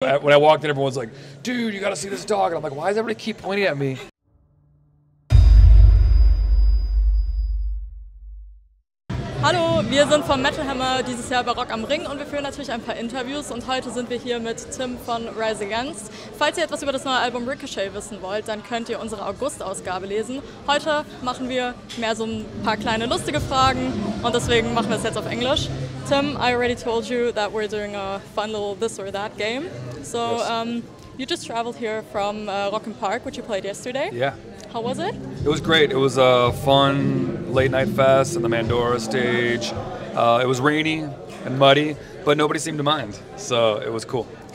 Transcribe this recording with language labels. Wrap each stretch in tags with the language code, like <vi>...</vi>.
<en>When I walked in, everyone's like, dude, you gotta see this dog. And I'm like, why does everybody keep pointing at me?</en> <de>Hallo, wir sind vom Metal Hammer dieses Jahr bei Rock am Ring und wir führen natürlich ein paar Interviews und heute sind wir hier mit Tim von Rise Against. Falls ihr etwas über das neue Album RICOCHET wissen wollt, dann könnt ihr unsere August-Ausgabe lesen. Heute machen wir mehr so ein paar kleine lustige Fragen und deswegen machen wir es jetzt auf Englisch.</de> <en>Tim, I already told you that we're doing a fun little this or that game. So Yes. you just traveled here from Rock and Park, which you played yesterday. Yeah. How was it? It was great. It was a fun late night fest in the Mandora stage. It was rainy and muddy, but nobody seemed to mind, so it was cool.</en>